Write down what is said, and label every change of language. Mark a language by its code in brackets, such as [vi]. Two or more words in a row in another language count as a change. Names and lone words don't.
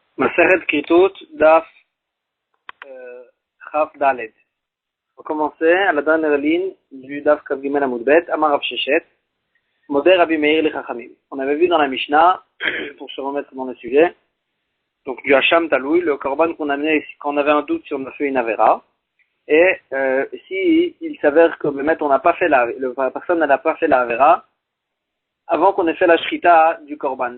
[he] מסכת כריתות דף כ׳ ד. [fr] On va commencer à la dernière ligne du [he] דף כ׳ ג׳ עמוד ב, אמר רב ששת, מודה רבי מאיר לחכמים. [fr] On avait vu dans la Mishnah, pour se remettre dans le sujet, donc du [he] אשם תלוי, [fr] le korban qu'on amenait quand on avait un doute si on a fait une Avera, et si il s'avère que on n'a pas fait la personne n'a pas fait la Avera avant qu'on ait fait la Shrita du korban.